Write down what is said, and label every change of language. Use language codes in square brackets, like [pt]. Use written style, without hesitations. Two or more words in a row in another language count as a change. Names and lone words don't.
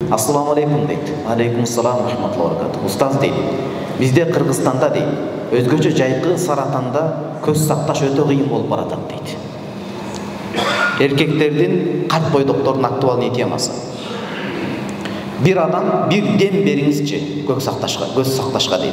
[ar] السلام عليكم [ky] дейт. [ar] وعليكم السلام ورحمة الله وبركاته. [ky] Устаз дейт. Бизде Кыргызстанда дейт, өзгөчө жайкы Саратанда көз сакташ өтө кыйын болуп баратат дейт. Эркектердин кат бойдоктордун актуалдуу темасы. Бир адам бир дем бериңизчи көз сакташка дейт.